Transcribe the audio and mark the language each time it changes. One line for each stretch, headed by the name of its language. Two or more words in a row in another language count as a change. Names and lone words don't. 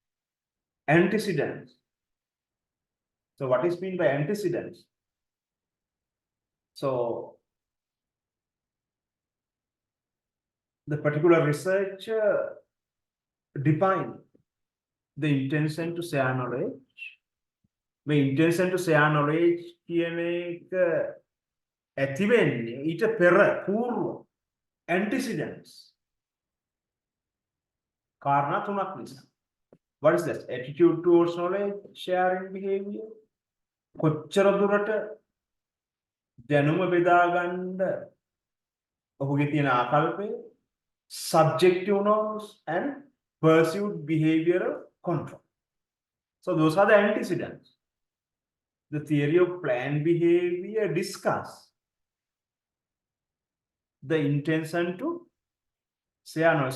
English: So what is meant by antecedents? So the particular researcher defined the intention to share knowledge. The intention to share knowledge
Sinhala: කියන එක ඇති වෙන්නේ ඊට පෙර పూర్ව antecedents. කාරණා තුනක් නිසා.
English: What is that? Attitude towards knowledge, sharing behavior.
Sinhala: කොච්චර දුරට දැනුම බෙදා ගන්න ඔහුගේ තියෙන ආකල්පය,
English: subjective norms and pursued behavioral control. So those are the antecedents. The theory of planned behavior discuss the intention to share knowledge.